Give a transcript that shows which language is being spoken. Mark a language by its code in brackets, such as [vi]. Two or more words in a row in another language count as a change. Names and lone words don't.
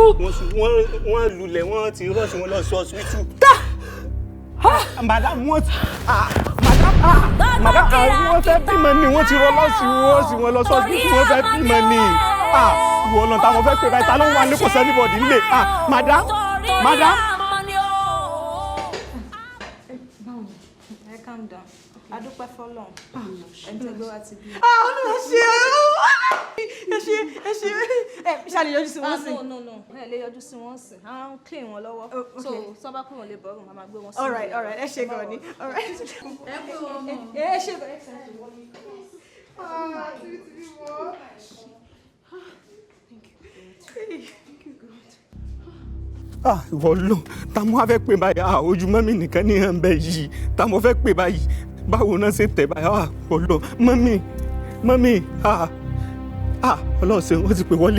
[yo] Wọ́n lulẹ̀, wọ́n ti rọ́ọ̀ṣì wọn lọ sí ọsibítù. Madam wọ́n wọ́n fẹ́ bímọ ni wọ́n ti rọ́ọ̀ṣì wọn lọ sí ọsibítù wọ́n fẹ́ bímọ ni. Ìwọ ọ̀nà táwọn fẹ́ pè báyìí ta ló wà ní kò sẹ́ni bọ̀dì nílé. Madam. [en] Calm down. [yo] Adúpẹ́ fọ́lọ́run. Ẹ̀ńtẹ́gbẹ́ wa ti bí. Olúwa ṣe ẹ ṣe ṣàlè yọjú sí wọn sí. No. Ẹ lè yọjú sí wọn sí. À ń clean wọn lọ́wọ́. So sọ́ba kúrò lè bọ́rùn, màmá gbé wọn sí. [en] All right. [yo] Ẹ ṣe gan ni. Ẹ pé wọn mọ̀. Ẹ ṣe gan. Ìwọ ló ta mo fẹ́ pè báyìí ojú mọ́mí nìkan ní hàn bẹ́ẹ̀ yìí ta mo fẹ́ pè báyìí báwo náà ṣe tẹ̀ báyìí ọlọ mọ́mí Ọlọ́run ṣe wọ́n ti pè wọlé.